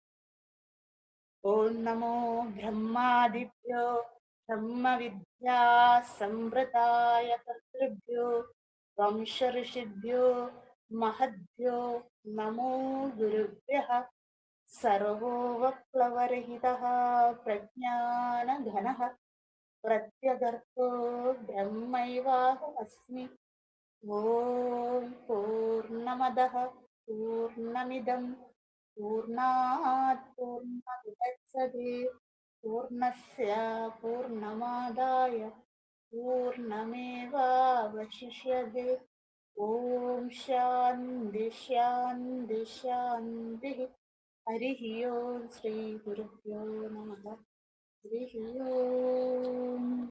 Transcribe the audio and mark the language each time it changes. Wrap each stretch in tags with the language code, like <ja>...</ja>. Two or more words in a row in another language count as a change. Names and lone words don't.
<sa>ഓം നമോ ബ്രഹ്മാദിഭ്യോ ബ്രഹ്മവിദ്യാ സംവൃതായ കർത്തൃഭ്യോ വംശ ഋഷിഭ്യോ മഹദ്ഭ്യോ നമോ ഗുരുഭ്യഃ. സർവോപപ്ലവരഹിതഃ പ്രജ്ഞാനഘനഃ പ്രത്യഗർഭോ ബ്രഹ്മൈവാഹമസ്മി. ഓം പൂർണ്ണമദഃ പൂർണ്ണമിദം പൂർണ്ണാത് പൂർണ്ണമുദച്യത്തെ പൂർണ്ണസ്യ പൂർണ്ണമാദായ പൂർണ്ണമേവാവശിഷ്യത്തെ. ഓം ശാന്തി ശാന്തി ശാന്തി. ഹരി ഓം. ശ്രീ ഗുരുഭ്യോ നമഃ. ഹരി ഓം.</sa>